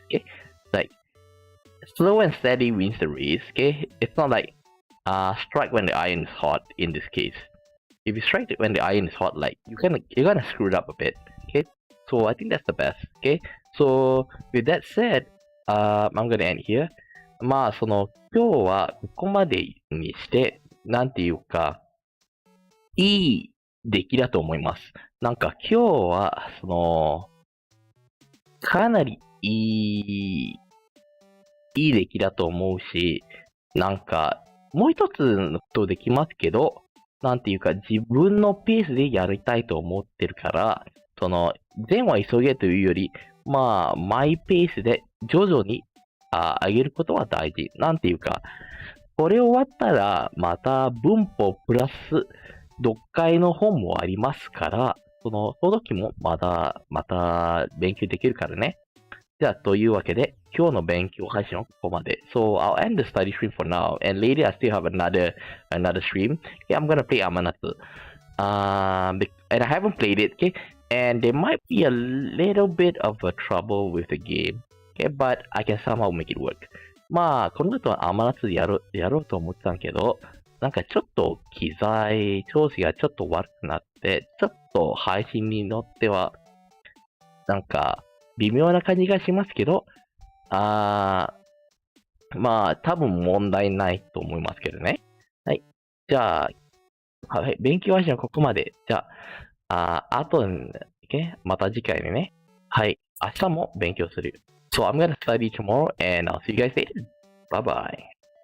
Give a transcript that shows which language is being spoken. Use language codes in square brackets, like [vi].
[en] Okay, like slow and steady wins the race. Okay, it's not like strike when the iron is hot. In this case, if you strike when the iron is hot, like you're gonna screw it up a bit. Okay, so I think that's the best. Okay, so with that said, I'm gonna end here. [ja] まあ今日はここまでにしてなんていうかいい出来だと思います。なんか今日はかなりいい出来だと思うし、なんかもう一つのことできますけど、なんていうか自分のペースでやりたいと思ってるから、善は急げというより、まあマイペースで徐々に上げることは大事。なんていうか、これ終わったらまた文法プラス読解の本もありますから、その時もまた勉強できるからね。じゃあ、というわけで、今日の勉強配信はここまで。 [en] So, I'll end the study stream for now. And later, I still have another stream. Okay, I'm gonna play Amanatsu. And I haven't played it, okay? And there might be a little bit of a trouble with the game. Okay, but I can somehow make it work. [ja] まあ、この後はAmanatsuやろうと思ってたんけど、なんかちょっと機材調子がちょっと悪くなって、ちょっと配信に乗っては、なんか微妙な感じがしますけど、まあ多分問題ないと思いますけどね。はい。じゃあ、はい、勉強配信はここまで。じゃあ、あと、また次回でね。はい。明日も勉強する。 [en] So I'm gonna study tomorrow and I'll see you guys later. Bye bye.